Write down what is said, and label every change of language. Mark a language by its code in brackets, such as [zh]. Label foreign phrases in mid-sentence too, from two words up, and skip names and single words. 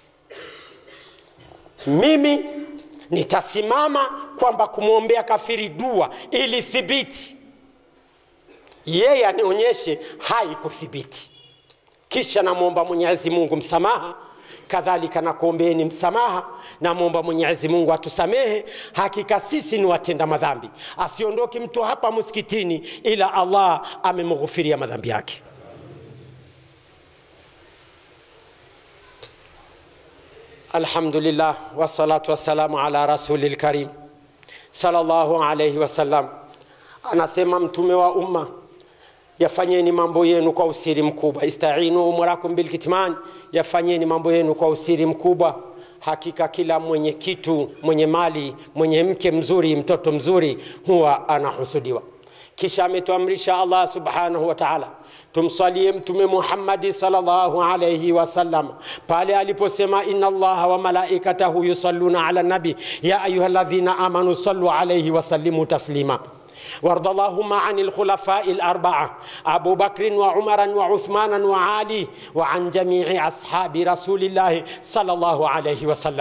[sw] Mimi nitasimama kwamba kumwombea kafiri dua ili thibiti, yeye anionyeshe haikuthibiti, kisha namuomba Mwenyezi Mungu msamaha. Kadhalika nakuombeeni msamaha, namuomba Mwenyezi Mungu atusamehe. Hakika sisi ni watenda madhambi. Asiondoki mtu hapa msikitini ila Allah amemghufiria madhambi yake. [ar] الحمد لله والصلاة والسلام على رسول الكريم صلى الله عليه وسلم. [sw] Anasema mtume wa umma, yafanyeni mambo yenu kwa usiri mkubwa. [ar] استعينوا أموركم بالكتمان, [sw] yafanyeni mambo yenu kwa usiri mkubwa. Hakika kila mwenye kitu, mwenye mali, mwenye mke mzuri, mtoto mzuri huwa anahusudiwa. Kisha ametuamrisha Allah [ar] سبحانه وتعالى [sw] tumsalie mtume Muhammad [ar] صلى الله عليه وسلم [sw] pale aliposema [ar] إن الله وملائكته يصلون على النبي يا أيها الذين آمنوا صلوا عليه وسلموا تسليما. وارض اللهم عن الخلفاء الأربعة أبو بكر وعمر وعثمان وعلي وعن جميع أصحاب رسول الله صلى الله عليه وسلم.